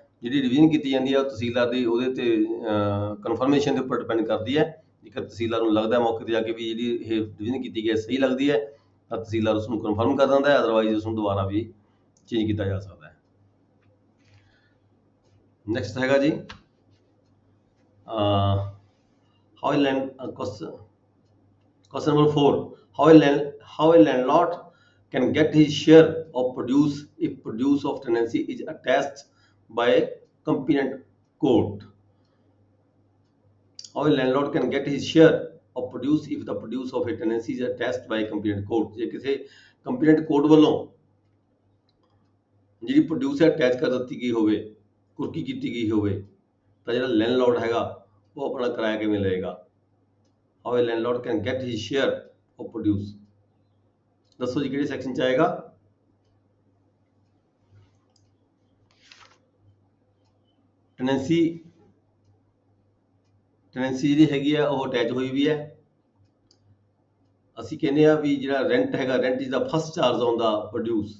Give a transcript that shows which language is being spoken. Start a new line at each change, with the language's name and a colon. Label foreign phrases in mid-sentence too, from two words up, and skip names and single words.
Punjabi: ਜਿਹੜੀ ਰਿਵੀਜ਼ਨ ਕੀਤੀ ਜਾਂਦੀ ਹੈ ਉਹ ਤਹਿਸੀਲਦਾਰ ਦੀ ਉਹਦੇ ਤੇ ਕਨਫਰਮੇਸ਼ਨ ਦੇ ਉੱਪਰ ਡਿਪੈਂਡ ਕਰਦੀ ਹੈ। ਜੇਕਰ ਤਹਿਸੀਲਦਾਰ ਨੂੰ ਲੱਗਦਾ ਮੌਕੇ ਤੇ ਜਾ ਕੇ ਵੀ ਜਿਹੜੀ ਇਹ ਰਿਵੀਜ਼ਨ ਕੀਤੀ ਗਈ ਸਹੀ ਲੱਗਦੀ ਹੈ ਤਾਂ ਤਹਿਸੀਲਦਾਰ ਉਸ ਨੂੰ ਕਨਫਰਮ ਕਰ ਦਿੰਦਾ ਹੈ, ਅਦਰਵਾਈਜ਼ ਉਸ ਨੂੰ ਦੁਬਾਰਾ ਵੀ ਚੇਂਜ ਕੀਤਾ ਜਾ ਸਕਦਾ ਹੈ। ਨੈਕਸਟ ਹੈਗਾ ਜੀ
English: how a land question number 4, how a landlord can get his share of produce if produce of tenancy is attached by competent court। how a landlord can get his share of produce if the produce of a tenancy is attached by competent court।
Punjabi: ਜੇ ਕਿਸੇ
English: competent court
Punjabi: ਵੱਲੋਂ ਜਿਹੜੀ ਪ੍ਰੋਡਿਊਸ ਅਟੈਚ ਕਰ ਦਿੱਤੀ ਗਈ ਹੋਵੇ, ਕੁਰਕੀ ਕੀਤੀ ਗਈ ਹੋਵੇ, ਤਾਂ ਜਿਹੜਾ ਲੈਂਡਲॉर्ड ਹੈਗਾ ਉਹ ਆਪਣਾ ਕਿਰਾਇਆ ਕਿਵੇਂ ਲਏਗਾ।
English: how a landlord can get his share of produce,
Punjabi: ਦੱਸੋ ਜੀ ਕਿਹੜੇ ਸੈਕਸ਼ਨ ਚ ਆਏਗਾ। ਟੈਨੈਂਸੀ ਜਿਹੜੀ ਹੈਗੀ ਆ ਉਹ ਅਟੈਚ ਹੋਈ ਵੀ ਹੈ। ਅਸੀਂ ਕਹਿੰਦੇ ਆ ਵੀ ਜਿਹੜਾ ਰੈਂਟ ਹੈਗਾ,
English: rent is the first charge on the produce.